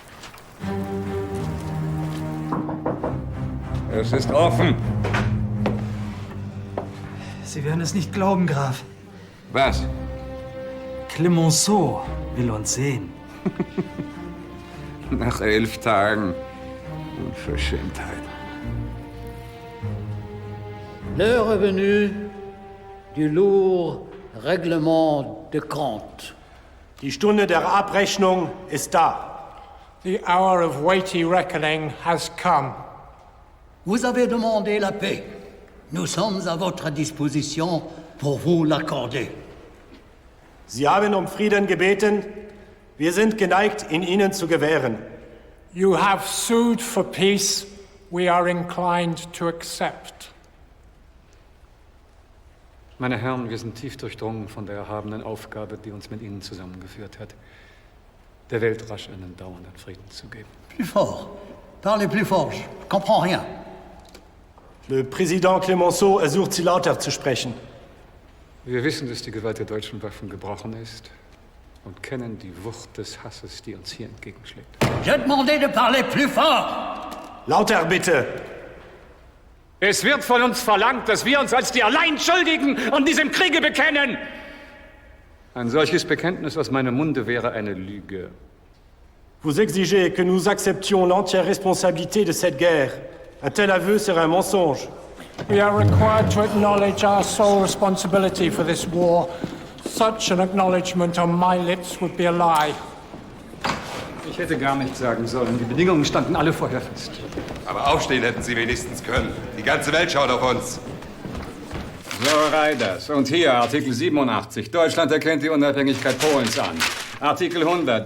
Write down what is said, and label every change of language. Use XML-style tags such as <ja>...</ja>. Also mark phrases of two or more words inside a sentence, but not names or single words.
<de>Es ist offen. Sie werden es nicht glauben, Graf. Was? Clemenceau will uns sehen. Nach 11 Tagen. Unverschämtheit.</de> <fr>L'heure est venue du lourd règlement de compte.</fr> <de>Die Stunde der Abrechnung ist da.</de> <en>The hour of weighty reckoning has come.</en> <fr>Vous avez demandé la paix. Nous sommes à votre disposition pour vous l'accorder.</fr> <de>Sie haben um Frieden gebeten. Wir sind geneigt, ihn Ihnen zu gewähren.</de> <en>You have sued for peace. We are inclined to accept.</en> <de>Meine Herren, wir sind tief durchdrungen von der erhabenen Aufgabe, die uns mit Ihnen zusammengeführt hat, der Welt rasch einen dauernden Frieden zu geben.</de> <fr>Plus fort. Parlez plus fort. Je comprends rien. Le Président</fr> <de>Clemenceau ersucht Sie lauter zu sprechen. Wir wissen, dass die Gewalt der deutschen Waffen gebrochen ist und kennen die Wucht des Hasses, die uns hier entgegenschlägt.</de> <fr>J'ai demandé de parler plus fort.</fr> <de>Lauter bitte. Es wird von uns verlangt, dass wir uns als die Alleinschuldigen an diesem Kriege bekennen. Ein solches Bekenntnis aus meinem Munde wäre eine Lüge.</de> <fr>Vous exigez que nous acceptions l'entière responsabilité de cette guerre. Un tel aveu serait un mensonge.</fr> <en>We are required to acknowledge our sole responsibility for this war. Such an acknowledgement on my lips would be a lie.</en> <de>Ich hätte gar nichts sagen sollen. Die Bedingungen standen alle vorher fest. Aber aufstehen hätten Sie wenigstens können. Die ganze Welt schaut auf uns. So, Reiders. Und hier Artikel 87. Deutschland erkennt die Unabhängigkeit Polens an. Artikel 100.</de>